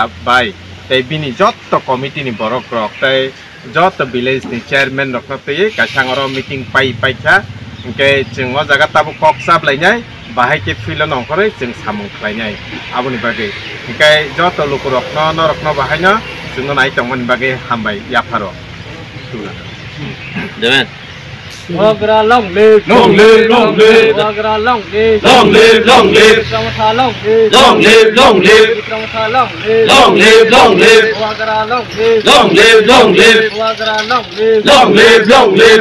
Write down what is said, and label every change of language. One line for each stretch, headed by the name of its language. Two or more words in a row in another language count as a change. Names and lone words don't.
Kok Borok: bai tei bini joto committee ni borok rok tei joto village ni chairman rok tei kasangoro meeting pai kha ke jeng o jaga tabu kok sab lainai bahai ke filo nongkore jeng samung khlainai aboni bage ke joto luk rok no bahai no jeng nai tongmani bage hambai yaparo demen
English: Wagra long live, long live, long live. Wagra long live, Long live, long live. Pramotha long live, Long live, long live. Pramotha long live, Long live, long live. Wagra long live, Long live, long live. Wagra long live, Long live, long live.